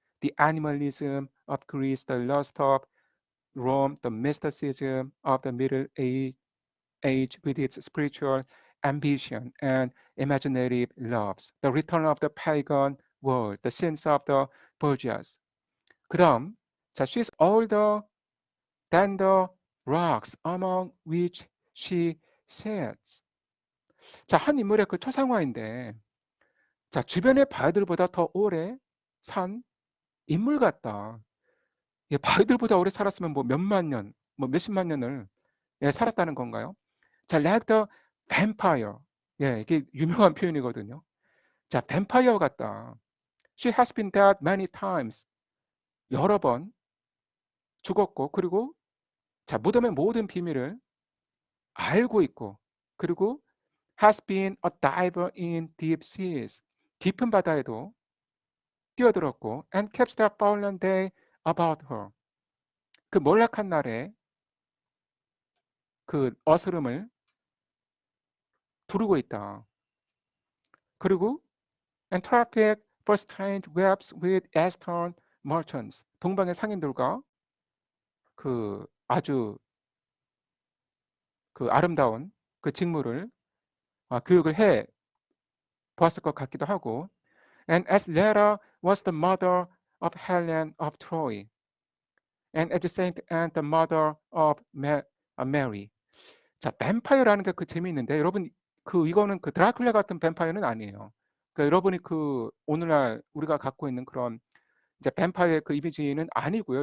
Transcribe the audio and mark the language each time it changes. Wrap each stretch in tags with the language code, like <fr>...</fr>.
<en>The animalism of Greece, the lust of Rome, the mysticism of the Middle Age with its spiritual ambition and imaginative loves, the return of the pagan world, the sins of the Borgias.</en> <ko>그 다음, 자,</ko> <en>she's older than the rocks among which she sits.</en> <ko>자, 한 인물의 그 초상화인데, 자, 주변의 바위들보다 더 오래 산 인물 같다. 예, 바위들보다 오래 살았으면 뭐 몇만 년, 뭐 몇십만 년을 예, 살았다는 건가요? 자,</ko> <en>like the vampire.</en> <ko>예, 이게 유명한 표현이거든요. 자, 뱀파이어 같다.</ko> <en>She has been dead many times.</en> <ko>여러 번 죽었고, 그리고 자, 무덤의 모든 비밀을 알고 있고, 그리고</ko> <en>has been a diver in deep seas.</en> <ko>깊은 바다에도 뛰어들었고,</ko> <en>and keeps the fallen day about her.</en> <ko>그 몰락한 날에 그 어스름을 두르고 있다. 그리고</ko> <en>and traffic for strange webs with eastern merchants.</en> <ko>동방의 상인들과 그 아주 그 아름다운 그 직무를 교육을 해 보았을 것 같기도 하고.</ko> <en>And as Lera was the mother of Helen of Troy, and as Saint Anne the mother of Mary.</en> <ko>자, 뱀파이어라는 게 그 재미있는데 여러분 그 이거는 그 드라큘라 같은 뱀파이어는 아니에요. 그러니까 여러분이 그 오늘날 우리가 갖고 있는 그런 이제 뱀파이어의 그 이미지는 아니고요.</ko>